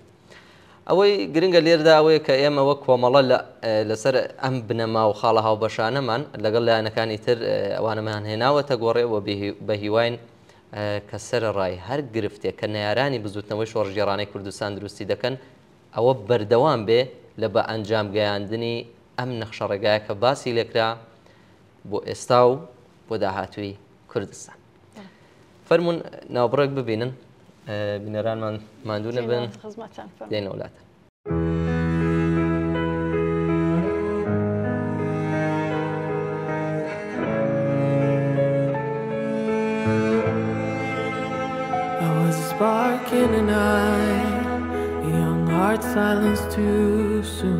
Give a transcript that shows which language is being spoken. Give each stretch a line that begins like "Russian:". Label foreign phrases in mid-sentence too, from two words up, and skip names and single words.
Central Kurdish: ئەوەی گرنگە لێردا ئەوەیە کە ئێمە وەک کۆمەڵە لەسەر ئەم بنەما و خاڵە هاوبەشانەمان لەگەڵ لایەنەکانی تر ئەوانەمان هێناوەتە گۆڕێەوە بە هیواین کە سەرڕای هەر گرفتێک کە نەیارانی بزوتنەوەی شۆڕژێڕانەی کوردستان دروستی دەکەن ئەوە بەردەوام بێ لە بە ئەنجام گەیاندنی ئەم نەخشە ڕێگایە کە باسی لێکرا بۆ ئێستا و بۆ داهاتووی کوردستان. فەرمونون ناوبڕێک ببینن بینەرانمان ماندوو نەبن دێنە وڵاتە.
English: Spark in an eye, a young heart silenced too soon.